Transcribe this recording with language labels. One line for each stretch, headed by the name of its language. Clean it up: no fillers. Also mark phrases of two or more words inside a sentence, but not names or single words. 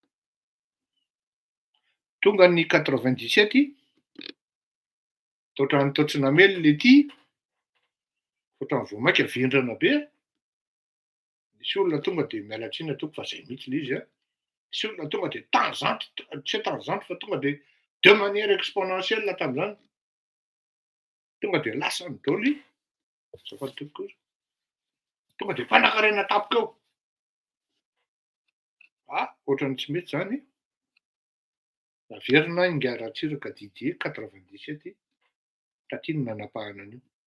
Malagasy: Tonga ny 97 taotran'ny Totsinamely le ty, ohatran'ny voamaika vendrana be. Misy olona tonga de miala tsiny ataoko fa zay mihitsy le izy a. Misy olona tonga de tangente, tsy hoe tangente fa tonga de
French: de manière exponentielle
Malagasy: tam'zany. Tonga de lasany daholo i, azafady tompoko izy. Tonga de mpanankarena tampoka eo. Ohatrany tsy mety zany. Naverina inga Ratsiraka Didier 97 taty no nanapahana an'io.